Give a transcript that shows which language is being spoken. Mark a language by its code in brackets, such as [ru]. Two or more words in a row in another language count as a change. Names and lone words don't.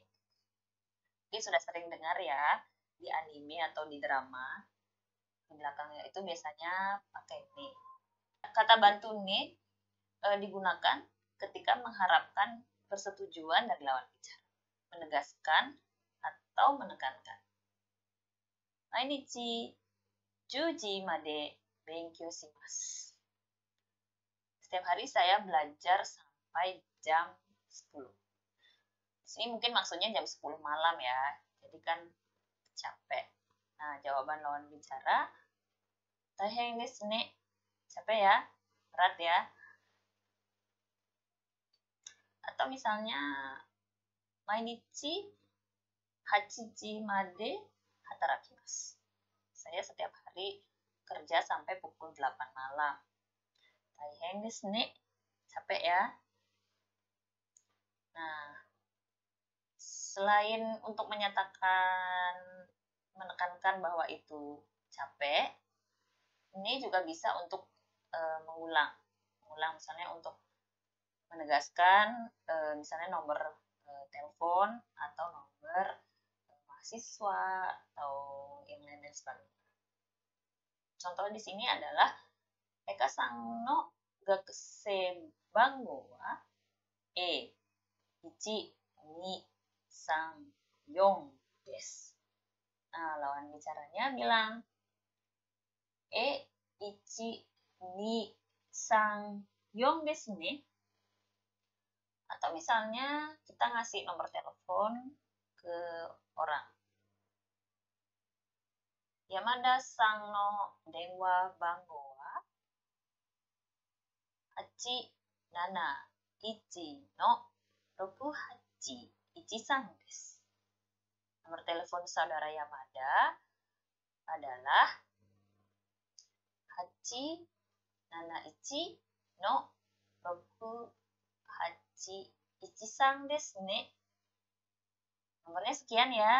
[id] Mungkin sudah sering dengar ya, di anime atau di drama. Di belakangnya itu biasanya pakai ne. Kata bantu ne digunakan ketika mengharapkan persetujuan dari lawan bicara. Menegaskan atau menekankan. [ja] 毎日10時まで勉強します. [id] Setiap hari saya belajar sampai jam 10. Di sini mungkin maksudnya jam 10 malam ya. Jadi kan capek. Nah, jawaban lawan bicara [ja] 大変ですね. [id] Capek ya? Berat ya? Atau misalnya [ja] 毎日8時まで働きます. [id] Saya setiap hari kerja sampai pukul 8 malam. [ja] 大変ですね. [id] Capek ya? Nah, selain untuk menekankan bahwa itu capek, ini juga bisa untuk mengulang misalnya untuk menegaskan misalnya nomor telepon atau nomor mahasiswa atau yang lain dan sebagainya. Contoh di sini adalah [ja] エカさんの学生番号は1、2、3、4です. [id] Nah, lawan bicaranya bilang [ja] 1、2、3、4ですね. [id] Atau misalnya kita ngasih nomor telepon ke orang. [ja] 山田さんの電話番号はです. [id] Nomor telepon saudara Yamada adalah 871-6813 [ja] ですね. [id] Nomornya sekian ya.